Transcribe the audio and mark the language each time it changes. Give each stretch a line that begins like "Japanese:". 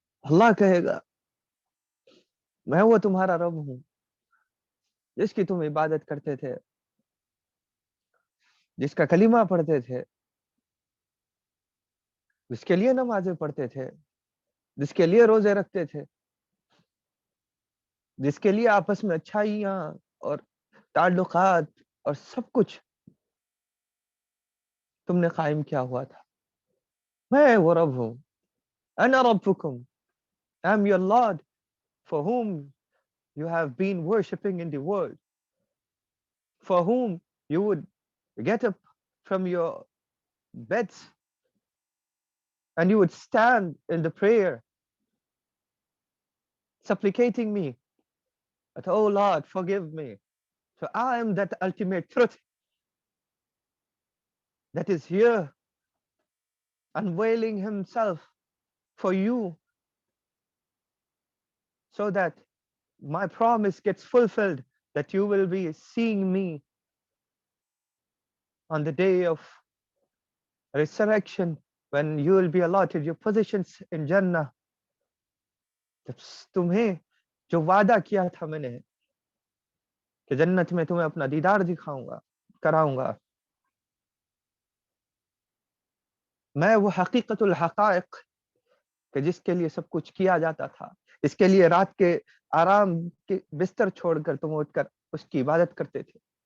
Urdu: اللہ کہے گا میں وہ تمہارا رب ہوں جس کی تم عبادت کرتے تھے، جس کا کلمہ پڑھتے تھے، جس کے لیے نمازیں پڑھتے تھے، جس کے لیے روزے رکھتے تھے، جس کے لیے آپس میں اچھائیاں اور تعلقات اور سب کچھ تم نے قائم کیا ہوا تھا. میں وہ رب ہوں.
Arabic: انا ربکم،
English: I am your Lord for whom you have been worshipping in the world, for whom you would get up from your beds and you would stand in the prayer supplicating me that, oh Lord, forgive me. So I am that ultimate truth that is here unveiling himself for you so that my promise gets fulfilled, that you will be seeing me on the day of resurrection when you will be allotted your positions in Jannah.
Urdu: تمہیں جو وعدہ کیا تھا میں نے کہ جنت میں تمہیں اپنا دیدار دکھاؤں گا، کراؤں گا، میں وہ حقیقت الحقائق کہ جس کے لیے سب کچھ کیا جاتا تھا، اس کے لیے رات کے آرام کے بستر چھوڑ کر تم اٹھ کر اس کی عبادت کرتے تھے.